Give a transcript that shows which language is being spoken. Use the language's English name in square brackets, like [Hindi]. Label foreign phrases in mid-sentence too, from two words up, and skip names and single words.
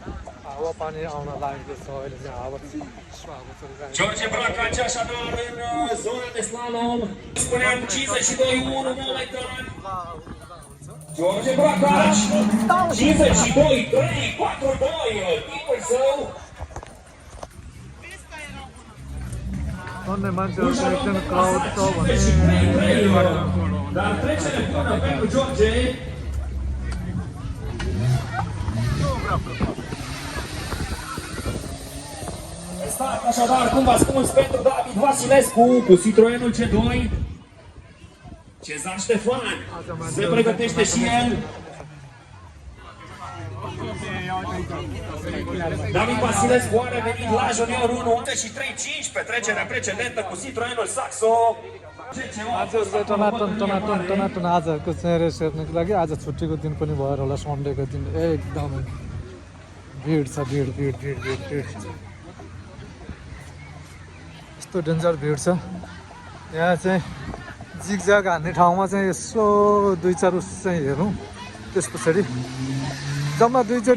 [Nepali] हावा पानी आउन लागेको छ, अहिले चाहिँ हावा चलिरहेको छ। [Romanian] George Bracaci așadar în zona de slalom, spuneam 52-1 momentan. George Bracaci, 52-3-4-2, timpul său. Doamne, mancele să [Nepali] एकदम क्राउड छ भने [Romanian] Dar trecere bună pentru George. Start așadar, cum v-a spus, pentru David Vasilescu cu Citroenul C2. Cezar Ștefan se pregătește și el. David Vasilescu are venit la Junior 1, 83-5 pe trecerea precedentă cu Citroenul Saxo. [Nepali] मान्छेहरू टनाटन आजको चाहिँ रेस हेर्नको लागि आज छुट्टीको दिन पनि भएर होला, सन्डेको दिन एकदमै भिड छ, भिड यस्तो डेन्जर भिड छ। यहाँ चाहिँ जिगजाग हान्ने ठाउँमा चाहिँ यसो 2-4 चाहिँ हेरौँ, त्यस पछाडि जम्मा 2चोटि।